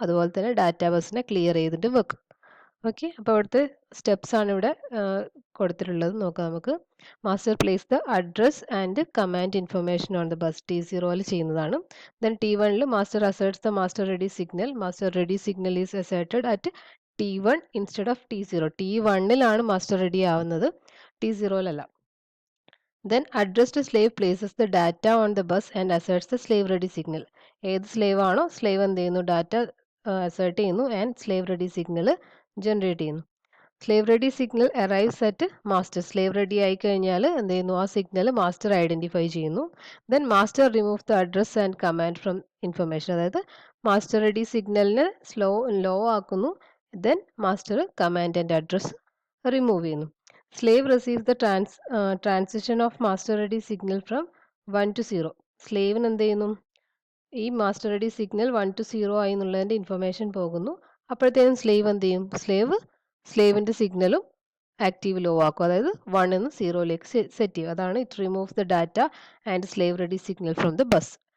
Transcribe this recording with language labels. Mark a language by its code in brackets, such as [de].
[ml] അതുപോലെ തന്നെ ഡാറ്റാ ബസ്സിനെ ക്ലിയർ ചെയ്തിട്ട് വെക്കും. ഓക്കെ, അപ്പോൾ അവിടുത്തെ സ്റ്റെപ്സ് ആണ് ഇവിടെ കൊടുത്തിട്ടുള്ളത്. നോക്കാം നമുക്ക്. [en] Master place the address and command information on the bus T0 ചെയ്യുന്നതാണ്. Then T1 master asserts the master ready signal. Master ready signal is asserted at T1 instead of T0. [ml] T1 master ready ആവുന്നത്, [en] T0 Then addressed slave places the data on the bus and asserts the slave ready signal. [ml] ഏത് slave ആണോ slave എന്ത് ചെയ്യുന്നു, data assert ചെയ്യുന്നു and slave ready signal generate ചെയ്യുന്നു. [en] Slave ready signal arrives at master. [ml] Slave ready ആയി കഴിഞ്ഞാൽ എന്ത് ചെയ്യുന്നു, ആ സിഗ്നൽ മാസ്റ്റർ ഐഡൻറ്റിഫൈ ചെയ്യുന്നു. [en] Then master remove the address and command from information. [ml] അതായത് മാസ്റ്റർ റെഡി സിഗ്നലിനെ ലോ ആക്കുന്നു. Then master command and address remove ചെയ്യുന്നു. [en] Slave receives the transition of master ready signal from 1 to 0. [ml] Slave എന്ത് ചെയ്യുന്നു, ഈ master ready signal 1 to 0 ആയി എന്നുള്ളതിൻ്റെ information പോകുന്നു. അപ്പോഴത്തേക്കും സ്ലേവ് എന്ത് ചെയ്യും, സ്ലേവിൻ്റെ സിഗ്നലും ആക്റ്റീവ് ലോ ആക്കും. അതായത് 1 എന്ന് 0ലേക്ക് സെറ്റ് ചെയ്യും. അതാണ് [en] It removes the data and slave ready signal from the bus.